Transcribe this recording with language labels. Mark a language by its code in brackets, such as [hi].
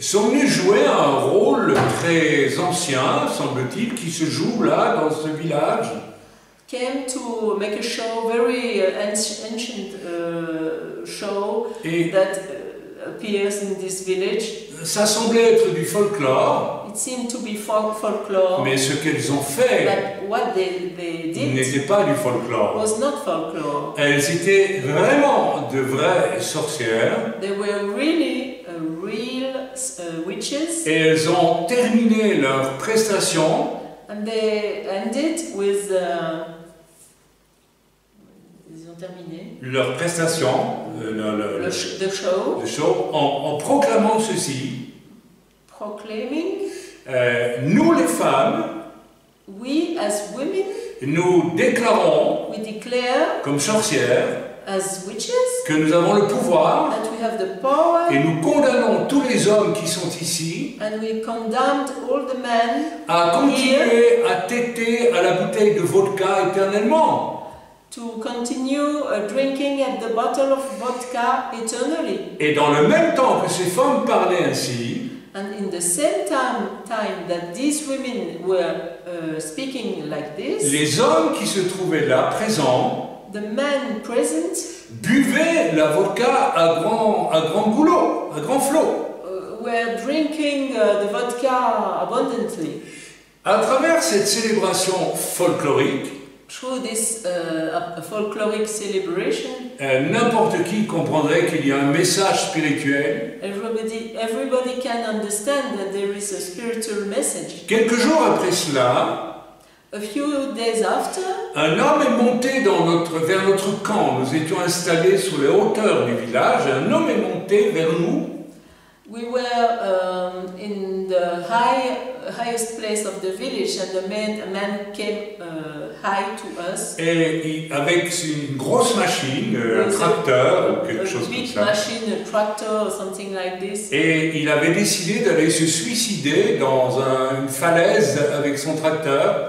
[fr] sont venues jouer un rôle très ancien, semble-t-il, qui se joue là dans ce village. [en] came to make a show, very ancient show that appears in this village. [fr] Ça semblait être du folklore, [en] It seemed to be folklore, [fr] mais ce qu'elles ont fait [en] but what they did [fr] n'était pas du folklore. [en] was not folklore. [fr] Elles étaient vraiment de vraies sorcières [en] They were really real witches, [fr] et elles ont terminé leur prestation [en] and they ended with. [fr] Ils ont terminé leur prestation, [en] the show, [fr] le show en proclamant ceci. [en] proclaiming, [fr] Nous les femmes, [en] we as women, [fr] nous déclarons [en] we declare [fr] comme sorcières [en] as witches [fr] que nous avons le pouvoir [en] that we have the power, [fr] et nous condamnons tous les hommes qui sont ici [en] and we condemned all the men [fr] à continuer à téter à la bouteille de vodka éternellement. [en] to continue drinking at the bottle of vodka eternally. [fr] Et dans le même temps que ces femmes parlaient ainsi, [en] And in the same time that these women were speaking like this, [fr] les hommes qui se trouvaient là, présents, [en] the men present [fr] buvaient la vodka à grand goulot, à grand flot. [en] were drinking the vodka abundantly. [fr] À travers cette célébration folklorique, [en] Through this folkloric celebration, [fr] n'importe qui comprendrait qu'il y a un message spirituel. [en] everybody can understand that there is a spiritual message. [fr] Quelques jours après cela, [en] A few days after, [fr] un homme est monté vers notre camp. Nous étions installés sur les hauteurs du village. Un homme est monté vers nous. [en] we were in the highest place of the village, and a man came high to us. [fr] Et avec une grosse machine, un tracteur ou quelque chose comme [en] big [fr] ça. [en] machine, a tractor or something like this. [fr] Et il avait décidé d'aller se suicider dans une falaise avec son tracteur.